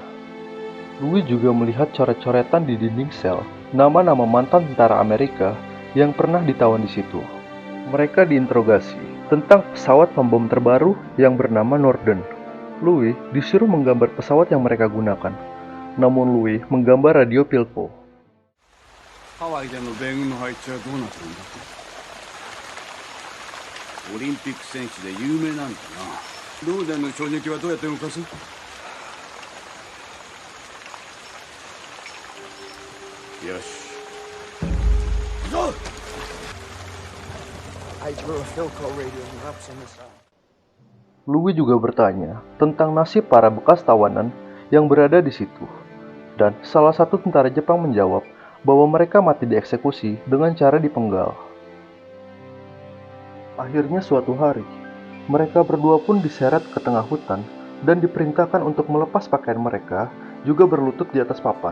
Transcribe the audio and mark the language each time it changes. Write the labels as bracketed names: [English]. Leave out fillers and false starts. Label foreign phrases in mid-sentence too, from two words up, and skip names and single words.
[Indonesian] Louis juga melihat coret-coretan di dinding sel, nama-nama mantan tentara Amerika yang pernah ditawan di situ. Mereka diinterogasi tentang pesawat pembom terbaru yang bernama Norden. Louis disuruh menggambar pesawat yang mereka gunakan, namun Louis menggambar radio Philpo. [Japanese] ハワイでの米軍の配置はどうなってるんだ。オリンピック選手で有名なんだな。ローデンの衝撃はどうやって動かす？よし。行くぞ！ [English] I drew a Philco radio and wraps on the side. [Indonesian] Louis juga bertanya tentang nasib para bekas tawanan yang berada di situ. Dan salah satu tentara Jepang menjawab bahwa mereka mati dieksekusi dengan cara dipenggal. Akhirnya suatu hari, mereka berdua pun diseret ke tengah hutan dan diperintahkan untuk melepas pakaian mereka, juga berlutut di atas papan.